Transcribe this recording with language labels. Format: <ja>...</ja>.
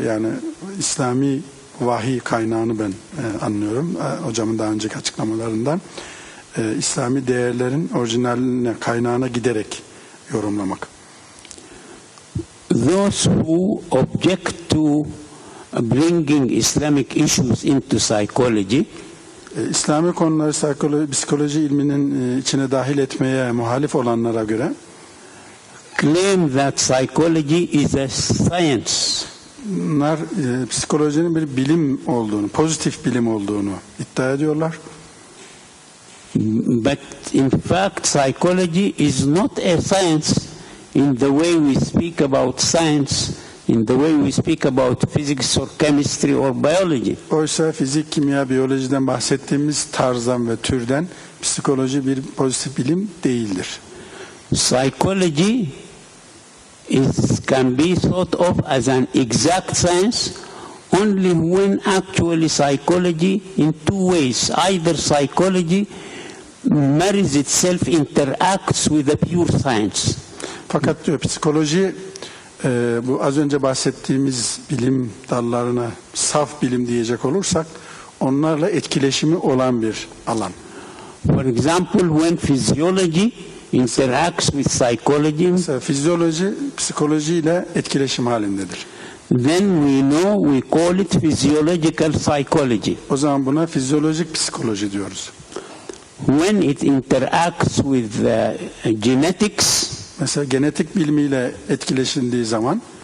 <tr>Yani İslami vahiy kaynağını ben anlıyorum. Hocamın daha önceki açıklamalarından. İslami değerlerin orijinaline, kaynağına giderek yorumlamak.</tr> <en>Those who object to bringing Islamic issues into psychology</en> <tr>İslami konuları psikoloji ilminin içine dahil etmeye muhalif olanlara göre</tr> <en>claim that psychology is a science.</en> <tr>bunlar psikolojinin bir bilim olduğunu, pozitif bilim olduğunu iddia ediyorlar.</tr> <en>But in fact, psychology is not a science in the way we speak about science, in the way we speak about physics or chemistry or biology.</en> <tr>Oysa fizik, kimya, biyolojiden bahsettiğimiz tarzdan ve türden psikoloji bir pozitif bilim değildir.</tr> <en>Psychology can be thought of as an exact science only when actually psychology in two ways. Either psychology marries itself, interacts with the pure science.</en> <tr>Fakat diyor psikoloji bu az önce bahsettiğimiz bilim dallarına saf bilim diyecek olursak onlarla etkileşimi olan bir alan.</tr> <en>For example, when physiology interacts with psychology,</en> <tr>mesela fizyoloji psikolojiyle etkileşim halindedir.</tr> <en>then we call it physiological psychology.</en> <tr>O zaman buna fizyolojik psikoloji diyoruz.</tr> <en>When it interacts with genetics,</en> <tr>mesela genetik bilimiyle etkileşildiği zaman</tr>